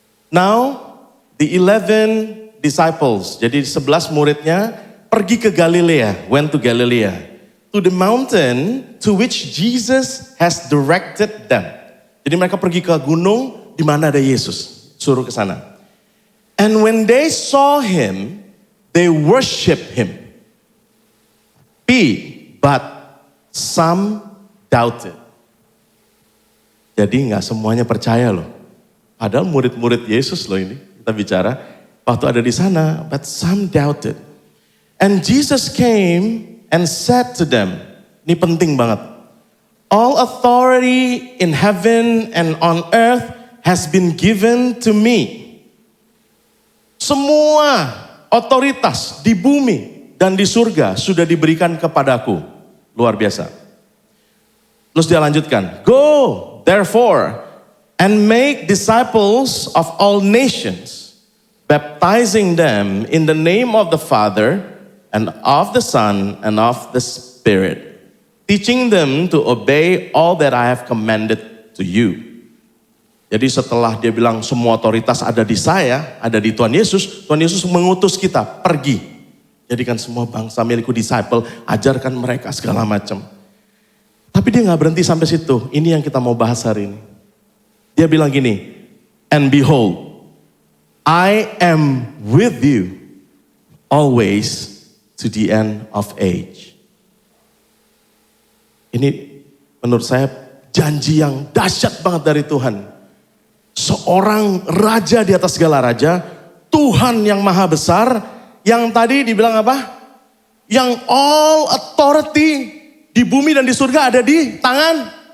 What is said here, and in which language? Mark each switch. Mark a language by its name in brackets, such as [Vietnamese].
[English] Now, the 11 disciples, [Indonesian] jadi 11 muridnya pergi ke Galilea, [English] went to Galilee, to the mountain to which Jesus has directed them. [Indonesian] Jadi mereka pergi ke gunung di mana ada Yesus, suruh ke sana. [English] And when they saw him, they worship him. But some doubted. [Indonesian] Jadi nggak semuanya percaya loh. Padahal murid-murid Yesus loh ini. Kita bicara waktu ada di sana. [English] But some doubted. And Jesus came and said to them. [Indonesian] Ini penting banget. [English] All authority in heaven and on earth has been given to me. [Indonesian] Semua otoritas di bumi dan di surga sudah diberikan kepadaku. Luar biasa. Terus dia lanjutkan. [English] Go, therefore, and make disciples of all nations, baptizing them in the name of the Father, and of the Son, and of the Spirit, teaching them to obey all that I have commanded to you. [Indonesian] Jadi setelah dia bilang semua otoritas ada di saya, ada di Tuhan Yesus mengutus kita pergi. Jadikan semua bangsa milikku disciple, ajarkan mereka segala macam. Tapi dia gak berhenti sampai situ. Ini yang kita mau bahas hari ini. Dia bilang gini, [English] and behold, I am with you always to the end of age. [Indonesian] Ini menurut saya janji yang dahsyat banget dari Tuhan. Seorang raja di atas segala raja, Tuhan yang maha besar, yang tadi dibilang apa? Yang [English] all authority [Indonesian] di bumi dan di surga ada di tangan.